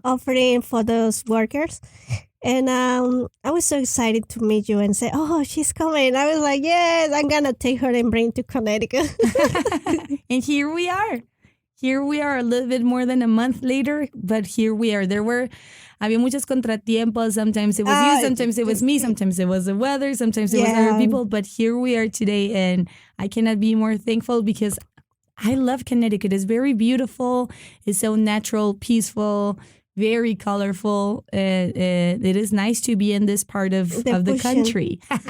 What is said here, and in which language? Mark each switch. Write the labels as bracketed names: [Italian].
[English] offering for those workers. And I was so excited to meet you and say, oh, she's coming. I was like, yes, I'm going to take her and bring to Connecticut. And here we are. Here we are a little bit more than a month later, but here we are. [Spanish] Había muchos contratiempos. [English] Sometimes it was you, sometimes it was me, sometimes it was the weather, sometimes it was other people. But here we are today, and I cannot be more thankful because I love Connecticut. It's very beautiful. It's so natural, peaceful, very colorful. It is nice to be in this part of the country.